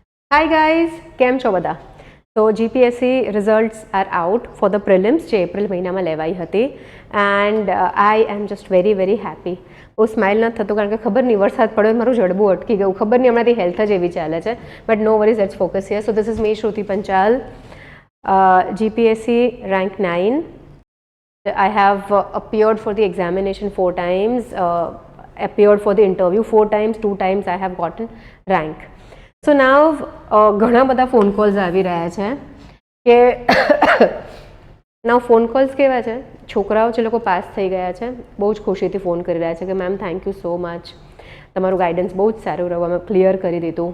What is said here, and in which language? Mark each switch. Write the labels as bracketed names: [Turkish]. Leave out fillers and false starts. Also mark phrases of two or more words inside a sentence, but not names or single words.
[English] Hi guys, [Gujarati] કેમ છો બધા? તો [English] GPSC results are out for the prelims [Gujarati] જે એપ્રિલ મહિનામાં લેવાઈ હતી [English] and I am just very happy. [Gujarati] બહુ સ્માઇલ નથી થતું કારણ કે ખબર નહીં વરસાદ પડ્યો મારું જડબું અટકી ગયું, ખબર નહીં હમણાંથી હેલ્થ જ એવી ચાલે છે, [English] but no worries, let's focus here. so this is me શ્રુતિ પંચાલ, GPSC rank 9. I have appeared for the examination 4 times, appeared for the interview 4 times, 2 times I have gotten rank. so now [Gujarati] ઘણા બધા [English] phone calls [Gujarati] આવી રહ્યા છે કે નાવ [English] phone calls [Gujarati] કેવા છે, છોકરાઓ જે લોકો પાસ થઈ ગયા છે બહુ જ ખુશીથી ફોન કરી રહ્યા છે કે [English] ma'am thank you so much, [Gujarati] તમારું ગાઈડન્સ બહુ જ સારું રહ્યું, અમે ક્લિયર કરી દીધું.